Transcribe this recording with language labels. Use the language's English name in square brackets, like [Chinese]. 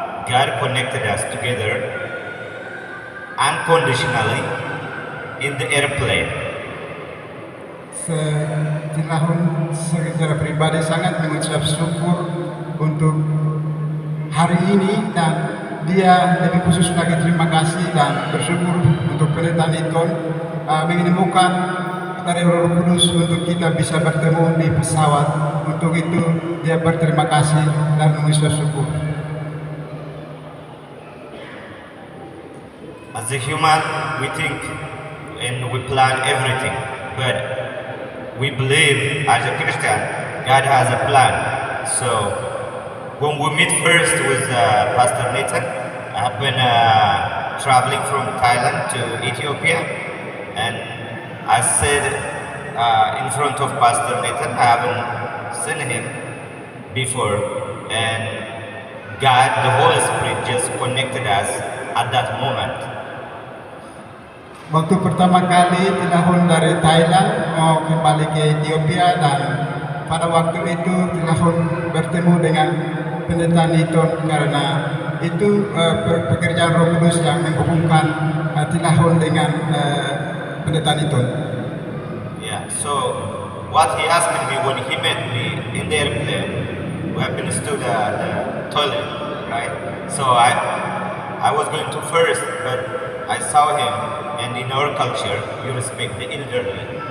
[English] God connected us together unconditionally in the airplane. [Indonesian] Tilahun secara pribadi sangat mengucap syukur untuk hari ini, dan dia lebih khusus lagi terima kasih dan bersyukur untuk Pendeta Niton menemukan dari Roh Kudus untuk kita bisa bertemu di pesawat. Untuk itu dia berterima kasih dan mengucap syukur. [English] As a human, we think and we plan everything, but we believe as a Christian, God has a plan. So when we meet first with Pastor Nathan, I've been traveling from Thailand to Ethiopia, and I said in front of Pastor Nathan, I haven't seen him before, and God, the Holy Spirit, just connected us at that moment. [Indonesian] Waktu pertama kali Tilahun dari Thailand mau kembali ke Ethiopia, dan pada waktu itu Tilahun bertemu dengan Pendeta Niton karena itu pekerjaan Roh Kudus yang menghubungkan Tilahun dengan Pendeta Niton. [English] Yeah, so what he asked me when he met me in the airplane, we have been to the toilet, right? So I was going to first, but I saw him, and in our culture, you respect the elderly.